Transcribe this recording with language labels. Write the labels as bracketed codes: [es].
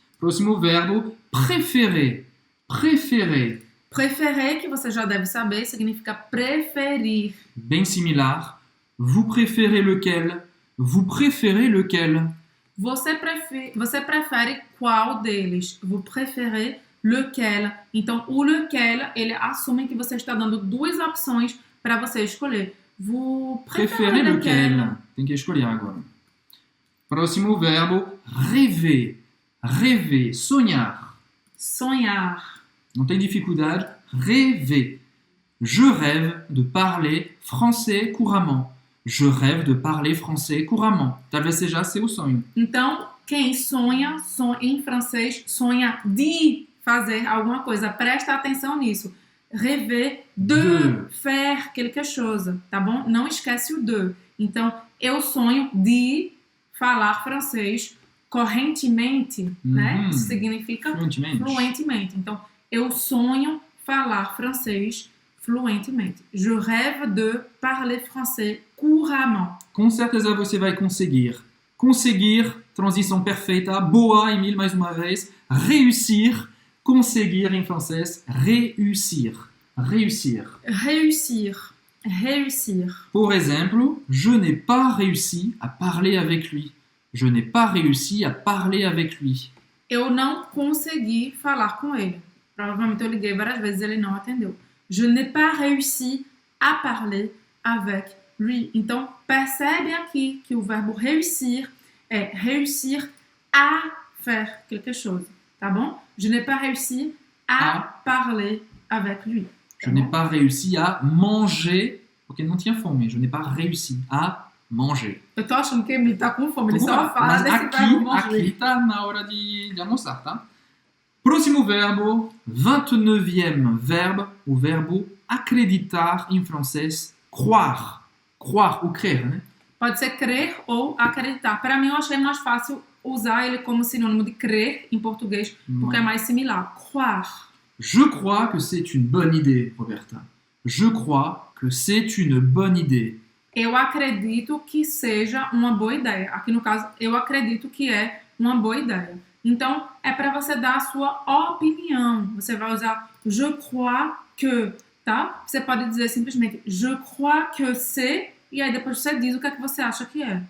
[pt] Próximo verbo, préférer. [fr] Préférer. [pt] Préférer, que você já deve saber, significa preferir. Bem similar. [fr] Vous préférez lequel? Vous préférez lequel? [pt] Você prefere qual deles? [fr] Vous préférez lequel? [pt] Então, o lequel, ele assume que você está dando duas opções para você escolher. [fr] Vous Préférez lequel? [pt] Tem que escolher agora. Próximo verbo, rêver. Rêver, sonhar. Sonhar. Não tem dificuldade. Rêver. [fr] Je rêve de parler français couramment. Je rêve de parler français couramment. [pt] Talvez seja seu sonho. Então, quem sonha em francês, sonha de fazer alguma coisa. Presta atenção nisso. [fr] Rêver de faire quelque chose, [pt] tá bom? Não esquece o de. Então, eu sonho de falar francês correntemente, né? Isso significa fluentemente. Então, eu sonho falar francês fluentemente. [fr] Je rêve de parler français couramment. [pt] Com certeza você vai conseguir. Conseguir, transição perfeita. Boa, Emile, mais uma vez. Réussir, conseguir em francês. [fr] Réussir. Réussir. Réussir. Réussir. [pt] Por exemplo, [fr] je n'ai pas réussi à parler avec lui. Je n'ai pas réussi à parler avec lui. [pt] Eu não consegui falar com ele. Provavelmente eu liguei várias vezes e ele não atendeu. [fr] Je n'ai pas réussi à parler avec lui. [pt] Então, percebe aqui que o verbo réussir é [fr] réussir à faire quelque chose, [pt] tá bom? [fr] Je n'ai pas réussi à parler avec lui. Je n'ai pas réussi à manger, [pt] porque não tinha fome. [fr] Je n'ai pas réussi à manger. [pt] Eu tô achando que ele tá com fome, ele só fala desse verbo manger. Aqui tá na hora de almoçar, tá? Próximo verbo, 29e verbo, o verbo acreditar em francês, croire. Croire ou crer, né? Pode ser crer ou acreditar. Para mim, eu achei mais fácil usar ele como sinônimo de crer em português, porque é mais similar. [fr] Croire. Je crois que c'est une bonne idée, Roberta. Je crois que c'est une bonne idée. [pt] Eu acredito que seja uma boa ideia. Aqui no caso, eu acredito que é uma boa ideia. Então, é para você dar a sua opinião. Você vai usar [fr] je crois que, [pt] tá? Você pode dizer simplesmente [fr] je crois que c'est, [pt] e aí depois você diz o que é que você acha que é.